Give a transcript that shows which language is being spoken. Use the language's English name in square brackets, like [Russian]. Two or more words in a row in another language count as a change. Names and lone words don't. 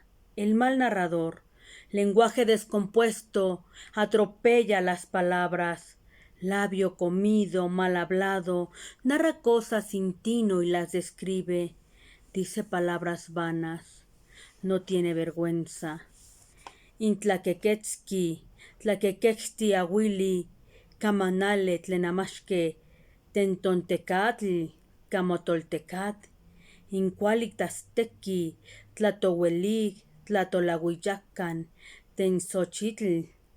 [Spanish] El mal narrador, lenguaje descompuesto, atropella las palabras, labio comido, mal hablado, narra cosas sin tino y las describe, dice palabras vanas, no tiene vergüenza. [Classical Nahuatl] Intlaquequetzki, tlaquequexti ahuili, camanale tlenamashque, tentontecatl, camotoltecat, incualictaztequi, tlatowelig, tlatolahuiyacan, tensochitl,